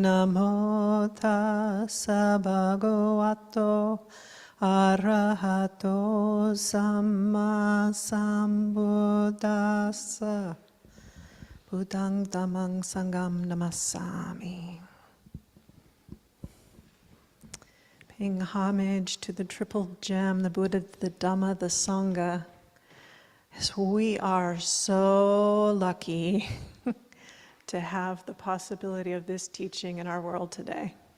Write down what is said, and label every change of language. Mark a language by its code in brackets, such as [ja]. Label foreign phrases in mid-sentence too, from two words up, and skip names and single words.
[pi] Namo tassa bhagavato arahato samma sambuddhassa. Buddhang dhammang sangham namassami. [en] Paying homage to the triple gem, the Buddha, the Dhamma, the Sangha. As we are so lucky to have the possibility of this teaching in our world today.